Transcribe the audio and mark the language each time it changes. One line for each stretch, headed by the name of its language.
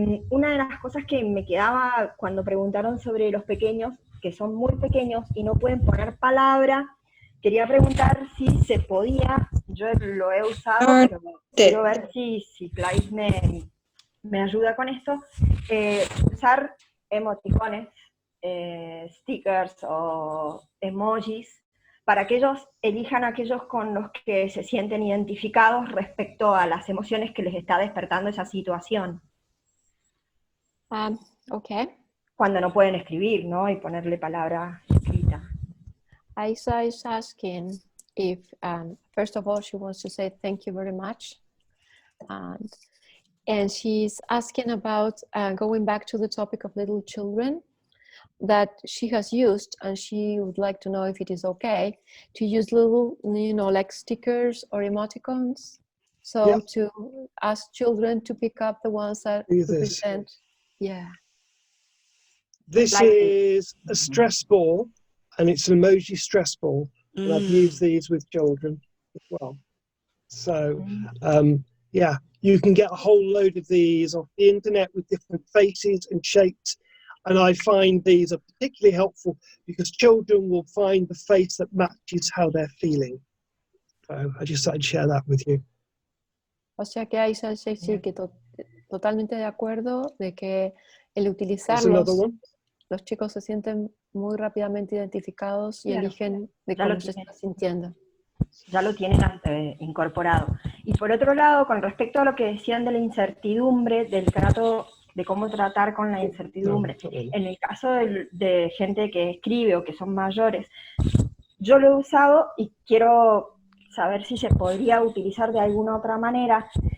Spanish: Una de las cosas que me quedaba cuando preguntaron sobre los pequeños, que son muy pequeños y no pueden poner palabra, quería preguntar si se podía, yo lo he usado, pero quiero ver si Clive me ayuda con esto, usar emoticones, stickers o emojis, para que ellos elijan aquellos con los que se sienten identificados respecto a las emociones que les está despertando esa situación.
English: Okay.
Spanish: Cuando no pueden escribir, ¿no? Y ponerle palabra escrita.
English: Aisha is asking if, first of all, she wants to say thank you very much. And she's asking about going back to the topic of little children that she has used, and she would like to know if it is okay to use little, like stickers or emoticons. So yeah. To ask children to pick up the ones that represent, yeah. This is a stress ball, and it's an emoji stress ball. And I've used these with children as well. So, yeah, you can get a whole load of these off the internet with different faces and shapes. And I find these are particularly helpful because children will find the face that matches how they're feeling. So I just thought I'd share that with you.
Spanish: O sea que Aisha sí que totalmente de acuerdo de que el utilizarlos, los chicos se sienten muy rápidamente identificados y eligen de cómo se están sintiendo. Ya lo tienen incorporado. Y por otro lado, con respecto a lo que decían de la incertidumbre, de cómo tratar con la incertidumbre, en el caso de gente que escribe o que son mayores, yo lo he usado y quiero saber si se podría utilizar de alguna otra manera.